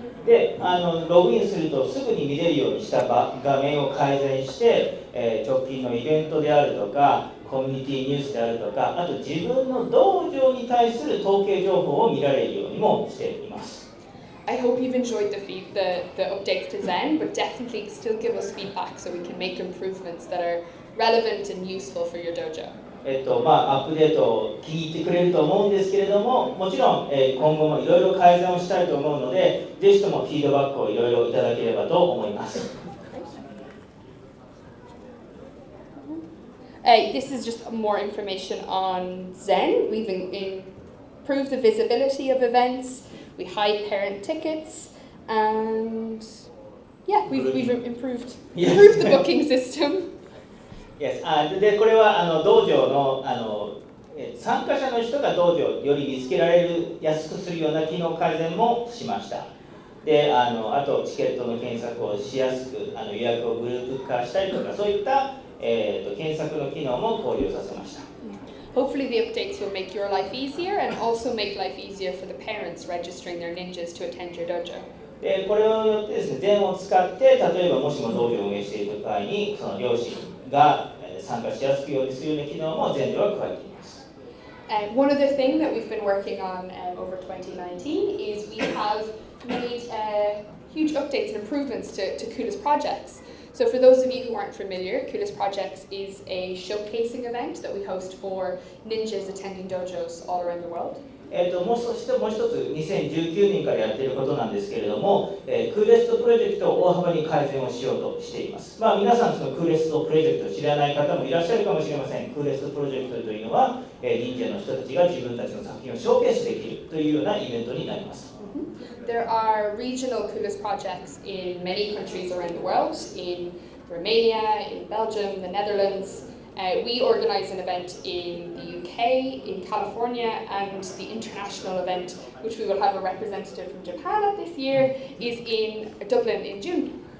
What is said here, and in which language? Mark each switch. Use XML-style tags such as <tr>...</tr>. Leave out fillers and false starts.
<ja>で、ログインするとすぐに見れるようにした画面を改善して、直近のイベントであるとか、コミュニティニュースであるとか、あと自分の道場に対する統計情報を見られるようにもしています。</ja> <en>I hope you've enjoyed the updates to Zen, but definitely still give us feedback so we can make improvements that are relevant and useful for your dojo.</en> <ja>アップデートを気に入ってくれると思うんですけれども、もちろん、今後もいろいろ改善をしたいと思うので、ぜひともフィードバックをいろいろいただければと思います。</ja> <en>This is just more information on Zen. We've improved the visibility of events. We hide parent tickets, and we've improved the booking system. Yes.</en> <ja>でこれは道場の参加者の人が道場より見つけられる安くするような機能改善もしました。であとチケットの検索をしやすく予約をグループ化したりとかそういった、検索の機能も考慮させました。</ja> <en>Hopefully the updates will make your life easier and also make life easier for the parents registering their ninjas to attend your dojo.</en> <ja>でこれをよってですね、Zenを使って例えばもしも道場を運営している場合にその両親が参加しやすくようにするような機能もZenでは加えています。</ja> <en>One other thing that we've been working on over 2019 is we have made huge updates and improvements to Kuda's projects. So for those of you who aren't familiar, Coolest Projects is a showcasing event that we host for ninjas attending dojos all around the world.</en> <ja>そしてもう一つ2019年からやっていることなんですけれども、クーレストプロジェクトを大幅に改善をしようとしています。皆さんそのクーレストプロジェクトを知らない方もいらっしゃるかもしれません。クーレストプロジェクトというのは、忍者の人たちが自分たちの作品をショーケースできるというようなイベントになります。</ja> <en>There are regional Coolest projects in many countries around the world, in Romania, in Belgium, the Netherlands. We organise an event in the UK, in California, and the international event, which we will have a representative from Japan at this year, is in Dublin in June.</en>